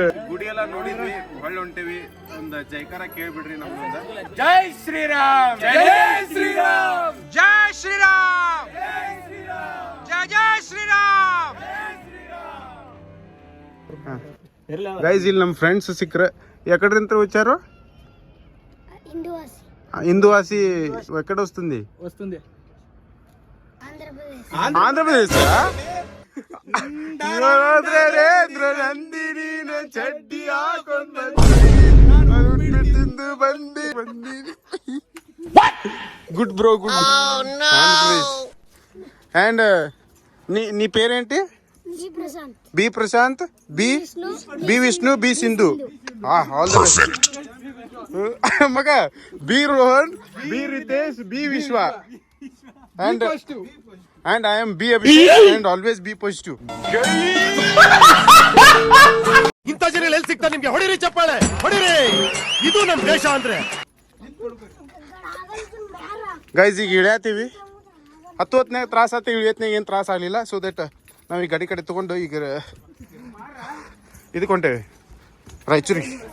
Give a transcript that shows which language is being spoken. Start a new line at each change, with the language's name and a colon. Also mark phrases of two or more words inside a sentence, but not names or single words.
Kannada: ಗುಡಿ ಎಲ್ಲ ನೋಡಿದ್ವಿ, ಹೊಳ್ಳಿ ಹೊಂಟೇವಿ. ಒಂದು ಜೈಕಾರ ಕೇಳ್ಬಿಡ್ರಿ ನಮ್ಮಿಂದ. ಜೈ ಶ್ರೀರಾಮ್, ಜೈ ಶ್ರೀರಾಮ್, ಜೈ ಶ್ರೀರಾಮ್, ಜೈ ಜೈ ಶ್ರೀರಾಮ್. ಗೈಸ್ ಇಲ್ಲಿ ನಮ್ಮ ಫ್ರೆಂಡ್ಸ್ ಸಿಕ್ಕರೆ
Telugu: ఎక్కడంత వచ్చారు? హిందూవాసి ఎక్కడ వస్తుంది? ఆంధ్రప్రదేశ్.
English: good bro, good.
Telugu: అండ్ నీ పేరేంటి? బి ప్రశాంత్, బి విష్ణు, బి సింధు.
English: all the best.
Telugu: మగ బి రోహన్, బి రితేష్, బి విశ్వ.
English: And I am B Abhishek and always be positive.
Kannada: ಇಂಥ ಜನ ಎಲ್ಲಿ ಸಿಗ್ತಾರೆ ನಿಮ್ಗೆ? ಹೊಡಿರಿ ಚಪ್ಪಾಳೆ, ಹೊಡಿರಿ. ಇದು ನಮ್ಮ ದೇಶ ಅಂದ್ರೆ. ಗೈಸ್ ಈಗ ಇಳಿಯತ್ತೀವಿ. ಹತ್ತೊತ್ನಾಗ ತ್ರಾಸ ಆತ, ಇಳಿಯತ್ನಾಗ ಏನು ತ್ರಾಸ ಆಗಲಿಲ್ಲ.
English: so that
Kannada: ನಾವು ಈ ಗಾಡಿ ಕಡೆ ತಗೊಂಡು ಈಗ ಇದಕ್ಕೆ ಹೊಂಟೇವಿ ರಾಯಚೂರಿಗೆ.